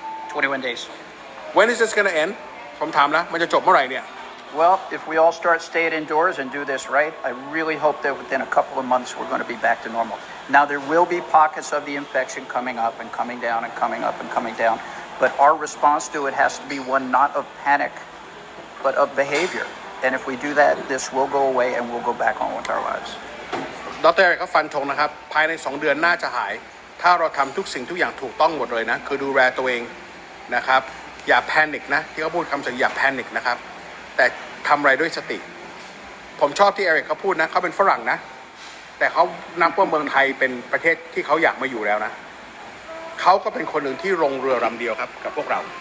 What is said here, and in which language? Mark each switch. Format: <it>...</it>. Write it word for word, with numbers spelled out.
<en>twenty-one days. When is this going to end</en> <th>ผมถามนะมันจะจบเมื่อไหร่เนี่ย</th> <en>Well, if we all start staying indoors and do this right, I really hope that within a couple of months we're going to be back to normal. Now, there will be pockets of the infection coming up and coming down and coming up and coming down, but our response to it has to be one not of panic, but of behavior. And if we do that, this will go away and we'll go back on with our lives.</en> <th>ดร.เอริกก็ฟันธงนะครับภายในสองเดือนน่าจะหายถ้าเราทำทุกสิ่งทุกอย่างถูกต้องหมดเลยนะคือดูแลตัวเองนะครับอย่าแพนิคนะที่เขาพูดคำสั่งอย่าแพนิคนะครับแต่ทำอะไรด้วยสติผมชอบที่เอริกเขาพูดนะเขาเป็นฝรั่งนะแต่เขานับว่าเมืองไทยเป็นประเทศที่เขาอยากมาอยู่แล้วนะเขาก็เป็นคนหนึ่งที่ลงเรือลำเดียวครับกับพวกเรา</th>